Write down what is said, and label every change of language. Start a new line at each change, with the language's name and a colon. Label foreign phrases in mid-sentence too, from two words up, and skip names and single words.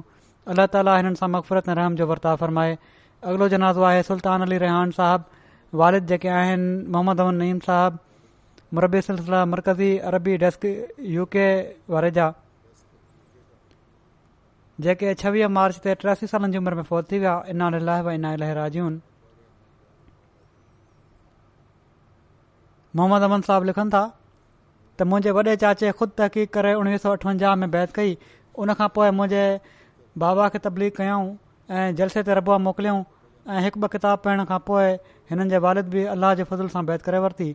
Sindhi: अल्लाह ताला हिननि सां मग़फ़िरत ऐं रहम जो वर्ताव फ़रमाए। अॻिलो जनाज़ो आहे सुल्तान अली रेहान साहब। वालिद जेके आहिनि मोहम्मद अमन नईम साहब, मुरबी सिलसिला मरकज़ी अरबी डेस्क UK वारे जा, जेके 26 मार्च ते 83 सालनि जी उमिरि में फ़ौत थी विया।
Arabic: إنا لله وإنا إليه راجعون.
Sindhi: मोहम्मद अमन साहब लिखनि था त मुंहिंजे वॾे चाचे ख़ुदि तहक़ीक़ करे 1958 में बैत कई। उनखां पोइ मुंहिंजे बाबा खे तबलीग कयऊं ऐं जलसे ते रबुआ मोकिलियऊं ऐं 1-2 किताब पढ़ण खां पोइ हिननि जे वालिद बि अल्लाह जे फज़ल सां बैत करे वरिती।